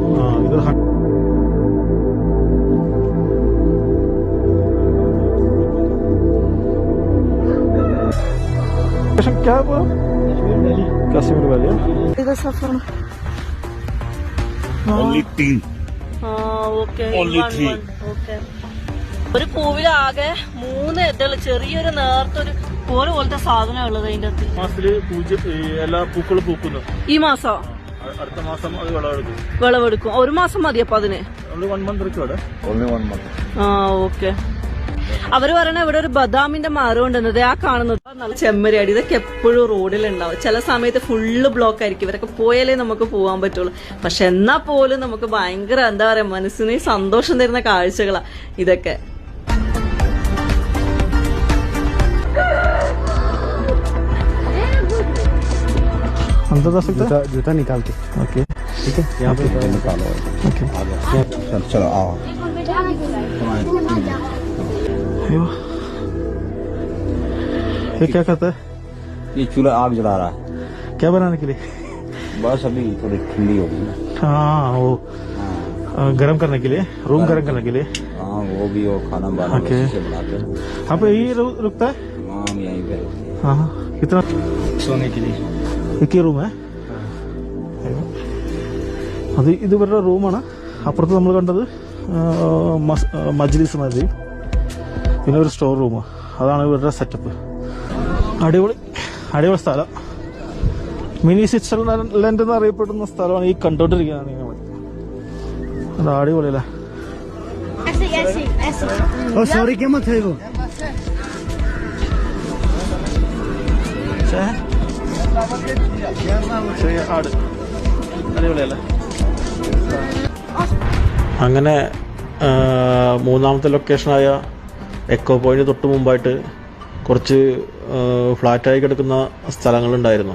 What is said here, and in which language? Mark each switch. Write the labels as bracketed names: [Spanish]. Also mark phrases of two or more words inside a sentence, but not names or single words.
[Hindi] इधर क्या है वो? कश्मीर वाली इधर सफर [English] Only 3. [Malayalam] ഓക്കെ [English] Only 3. [Malayalam] ഓക്കെ. ഒരു പൂവിലാകെ 3 ഇതള്, ചെറിയൊരു നേർത്തൊരു കോല് പോലത്തെ സാധനം ഉള്ളത് അതിന്റെ അകത്ത്. മാസത്തില് എല്ലാ പൂക്കളും പൂക്കുന്നു. ഈ മാസം അടുത്ത മാസം അത് വിളവെടുക്കും. വിളവെടുക്കും. ഒരു മാസം മതി അപ്പൊ അതിന്? [English] Only 1 month record. Only 1 month. [Malayalam] ഓക്കെ. അവര് പറയണ ഇവിടെ ഒരു ബദാമിന്റെ മരം ഉണ്ടെന്നത്, ആ കാണുന്നത് നല്ല ചെമ്മരിയാടി. ഇതൊക്കെ എപ്പോഴും റോഡിലുണ്ടാവും. ചില സമയത്ത് [English] full block [Malayalam] ആയിരിക്കും. ഇവരൊക്കെ പോയാലേ നമുക്ക് പോകാൻ പറ്റുള്ളൂ. പക്ഷെ എന്നാ പോലും നമുക്ക് ഭയങ്കര എന്താ പറയാ, മനസ്സിന് സന്തോഷം തരുന്ന കാഴ്ചകളാ ഇതൊക്കെ. [Hindi] जूता निकाल के ओके, ठीक है, यहाँ पे निकालो। ओके, चलो आओ। ये क्या करता है? ये चूल्हा आग जला रहा है। क्या बनाने के लिए? बस अभी थोड़ी ठंडी होगी ना। हाँ, वो गर्म करने के लिए, रूम गर्म करने के लिए। हाँ वो भी, वो खाना बनाने ओके। से बनाते हैं। आप यही रुकता है? हाँ हम यहीं पे रुकते हैं। हाँ, कितना सोने के लिए एक ही [Malayalam] റൂമേ? അത് ഇത് ഇവരുടെ റൂമാണ്. അപ്പുറത്ത് നമ്മൾ കണ്ടത് മജ്ലിസ് മാതിരി, പിന്നെ ഒരു [English] store room. [Malayalam] അതാണ് ഇവരുടെ സെറ്റപ്പ്. അടിപൊളി അടിപൊളി സ്ഥലം. മിനി സ്വിറ്റ്സർലൻഡ് എന്ന് അറിയപ്പെടുന്ന സ്ഥലമാണ് ഈ കണ്ടോണ്ടിരിക്കുന്നത്. അത് അടിപൊളിയല്ലേ? [Hindi] सॉरी क्या मत है वो [Malayalam] ചെറിയ ആട്. അടിപൊളിയല്ലേ? അങ്ങനെ മൂന്നാമത്തെ ലൊക്കേഷനായ എക്കോ പോയിന്റ് തൊട്ട് മുമ്പായിട്ട് കുറച്ച് ഫ്ലാറ്റായി കിടക്കുന്ന സ്ഥലങ്ങളുണ്ടായിരുന്നു.